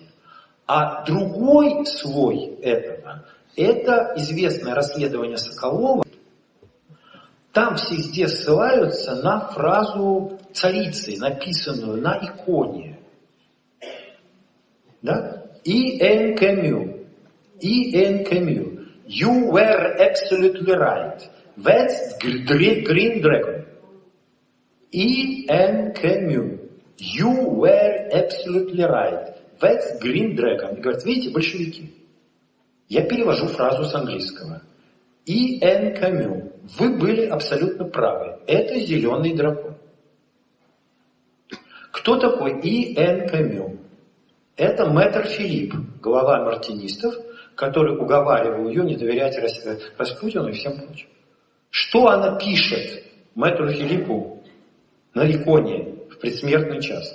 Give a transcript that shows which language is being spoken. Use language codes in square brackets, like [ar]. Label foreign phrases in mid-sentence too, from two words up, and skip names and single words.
[ru] А другой слой этого, это известное расследование Соколова. Там все здесь ссылаются на фразу царицы, написанную на иконе. Да? [en] E.N. Camus. E.N. Camus. You were absolutely right. That's Green Dragon. E.N. Camus. You were absolutely right. That's Green Dragon. [ru] И говорят: видите, большевики. Я перевожу фразу с английского. E.N. Camus. Вы были абсолютно правы. Это зеленый дракон. Кто такой E.N. Camus? Это мэтр Филипп, глава мартинистов, который уговаривал ее не доверять Распутину и всем прочим. Что она пишет мэтру Филиппу на иконе в предсмертный час?